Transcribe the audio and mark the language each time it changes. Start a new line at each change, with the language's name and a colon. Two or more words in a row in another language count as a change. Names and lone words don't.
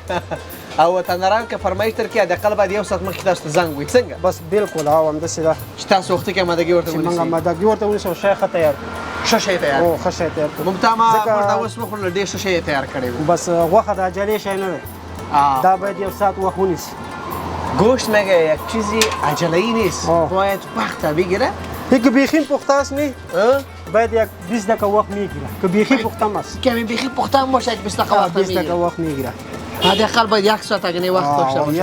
Pashto: او وطنداران که فرمایش درکړي د اقل باید یو ساعت مخکې تاسو ته زنګ وي څنګه؟ بس بالکل او همداسې ده چې تاسو وختي کې آمادګي ورته چې ونیسئ. موږ آمادګي ورته ونیسو شی ښه تیار ښه شی تیار او ښه شی تیار کړو. موږ ته موږ دا اوس وخوړل ډېر ښه شی تیار کړی و. بس غوښه د عجلې شی نه دی دا باید یو ساعت وقت ونیسي.
Persian: گوشت مگه یک چیزی عجله‌ای نیست باید وقت بگیره. که بیخی پخته است نه باید یک 20 دقیقه وقت میگیره که بیخی پخته است کمی بیخی پخته هم باشه یک 20 دقیقه وقت میگیره حداقل باید یک ساعت اگه وقت داشته باشه.